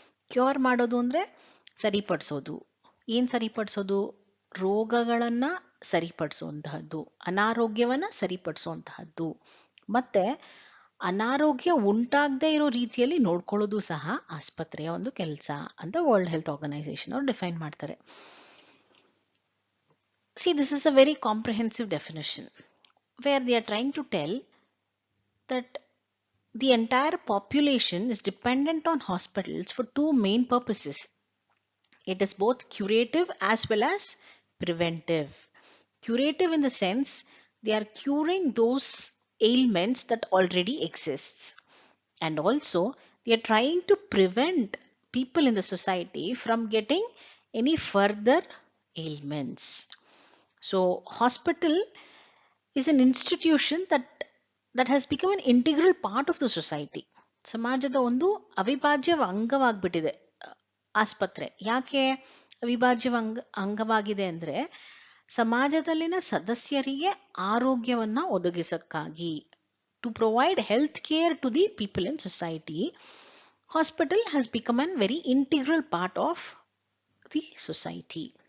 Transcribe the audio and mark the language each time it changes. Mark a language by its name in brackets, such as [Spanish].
[Kannada] Cure ಮಾಡೋದು ಅಂದ್ರೆ ಸರಿಪಡಿಸೋದು. ಏನ್ ಸರಿಪಡಿಸೋದು? ರೋಗಗಳನ್ನ ಸರಿಪಡಿಸುವಂತಹದ್ದು, ಅನಾರೋಗ್ಯವನ್ನ ಸರಿಪಡಿಸುವಂತಹದ್ದು, ಮತ್ತೆ ಅನಾರೋಗ್ಯ ಉಂಟಾಗದೇ ಇರೋ ರೀತಿಯಲ್ಲಿ ನೋಡ್ಕೊಳ್ಳೋದು ಸಹ ಆಸ್ಪತ್ರೆಯ ಒಂದು ಕೆಲಸ ಅಂತ ವರ್ಲ್ಡ್ ಹೆಲ್ತ್ ಆರ್ಗನೈಸೇಷನ್ ಅವರು ಡಿಫೈನ್ ಮಾಡ್ತಾರೆ. [English] See, this is a very comprehensive definition where they are trying to tell that the entire population is dependent on hospitals for two main purposes. It is both curative as well as preventive. Curative in the sense they are curing those ailments that already exists, and also they are trying to prevent people in the society from getting any further ailments. So hospital is an institution that has become an integral part of the society. [Kannada] ಸಮಾಜದ ಒಂದು ಅವಿಭಾಜ್ಯ ಅಂಗವಾಗ್ಬಿಟ್ಟಿದೆ ಆಸ್ಪತ್ರೆ. ಯಾಕೆ? ಅವಿಭಾಜ್ಯ ಅಂಗವಾಗಿದೆ ಅಂದರೆ ಸಮಾಜದಲ್ಲಿನ ಸದಸ್ಯರಿಗೆ ಆರೋಗ್ಯವನ್ನ ಒದಗಿಸಕ್ಕಾಗಿ, [English] to provide health care to the people in society, hospital has become a very integral part of the society.